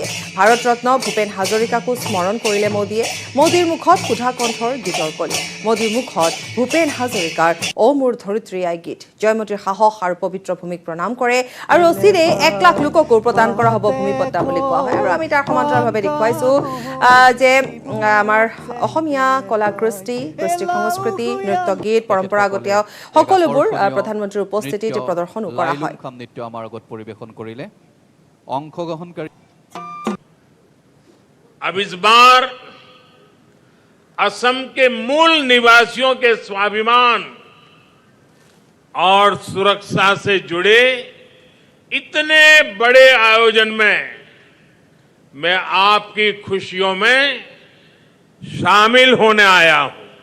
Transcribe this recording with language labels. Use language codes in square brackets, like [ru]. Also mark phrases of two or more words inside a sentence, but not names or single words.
[as] ভাৰত ৰত্ন ভূপেন হাজৰিকাকো স্মৰণ কৰিলে মোদীৰ মুখত সুধা কণ্ঠৰ গীতৰ কলি মোদীৰ মুখত ভূপেন হাজৰিকাৰ ঔ মোৰ ধৰিত্ৰী আই গীত জয়মতীৰ সাহস আৰু পবিত্ৰ ভূমিক প্ৰণাম কৰে আৰু অচিৰে 1 লাখ লোককো প্ৰদান কৰা হ'ব ভূমিপট্টা বুলি কোৱা হয় আৰু আমি তাৰ সমান্তৰালভাৱে দেখুৱাইছো যে আমাৰ অসমীয়া কলা কৃষ্টি সংস্কৃতি নৃত্য গীত পৰম্পৰাগত সকলোবোৰ প্ৰধানমন্ত্ৰীৰ উপস্থিতিত প্ৰদৰ্শনো কৰা হয় নৃত্য আমাৰ আগত পৰিবেশন কৰিলে অংশগ্ৰহণকাৰী [hi] अब इस बार असम के मूल निवासियों के स्वाभिमान और सुरक्षा से जुड़े इतने बड़े आयोजन में मैं आपकी खुशियों में शामिल होने आया हूं।